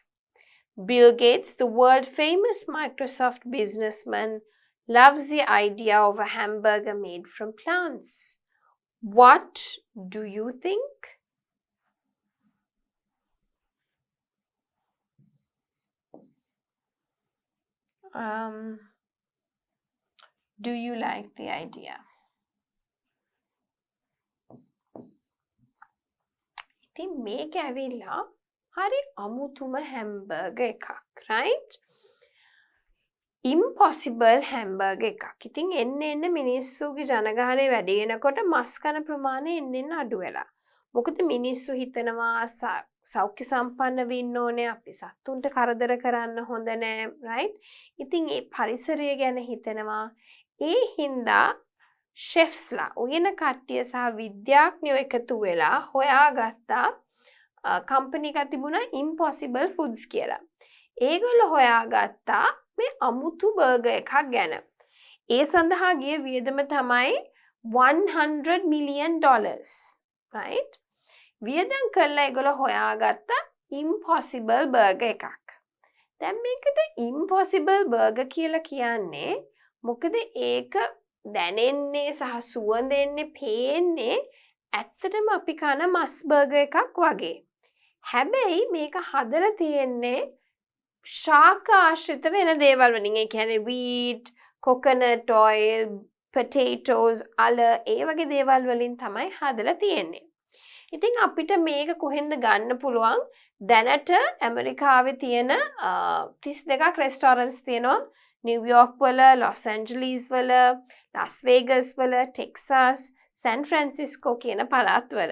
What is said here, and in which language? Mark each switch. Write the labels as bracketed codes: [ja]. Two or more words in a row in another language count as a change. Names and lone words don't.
[en] Bill Gates, the world-famous Microsoft businessman, loves the idea of a hamburger made from plants. What do you think? Do you like the idea? [si] ඉතින් මේක ඇවිල්ලා හරි අමුතුම හැම්බර්ගර් එකක්, [en] right? Impossible hamburger [si] එකක්. ඉතින් එන්න මිනිස්සුගේ ජනගහනය වැඩි වෙනකොට මස් කන ප්‍රමාණය එන්න අඩු වෙලා. මොකද මිනිස්සු හිතනවා සෞඛ්‍ය සම්පන්න වෙන්න ඕනේ, අපි සතුන්ට කරදර කරන්න හොඳ නෑ, right? ඉතින් ඒ පරිසරය ගැන හිතනවා. ඒ හින්දා ෂෙෆ්ස්ලා උයන කට්ටිය සහ විද්‍යාඥයෝ එකතු වෙලා හොයාගත්තා කම්පැනි එකක් තිබුණා [en] impossible foods [si] කියලා. ඒගොල්ලෝ හොයාගත්තා මේ අමුතු බර්ගර් එකක් ගැන. ඒ සඳහා ගිය වියදම තමයි $100 million, right? වියදම් කරලා ඒගොල්ලෝ හොයාගත්තා [en] impossible burger [si] එකක්. දැන් මේකට [en] impossible burger [si] කියලා කියන්නේ මොකද ඒක දැනෙන්නේ සහ සුවඳෙන්නේ පේන්නේ ඇත්තටම අපි කන මස් බර්ගර් එකක් වගේ. හැබැයි මේක හදලා තියෙන්නේ ශාක ආශ්‍රිත වෙන දේවල් වලින්. ඒ කියන්නේ [en] wheat, coconut oil, potatoes, [si] අල ඒ වගේ දේවල් වලින් තමයි හදලා තියෙන්නේ. ඉතින් අපිට මේක කොහෙන්ද ගන්න පුළුවන්? දැනට ඇමරිකාවේ තියෙන 32ක් රෙස්ටෝරන්ට්ස් තියෙනවා. නිව්යෝර්ක් වල, ලොස් ඇන්ජලිස් වල, ලාස් වේගස් වල, ටෙක්සාස්, සෑන් ෆ්‍රැන්සිස්කෝ කියන පළාත්වල.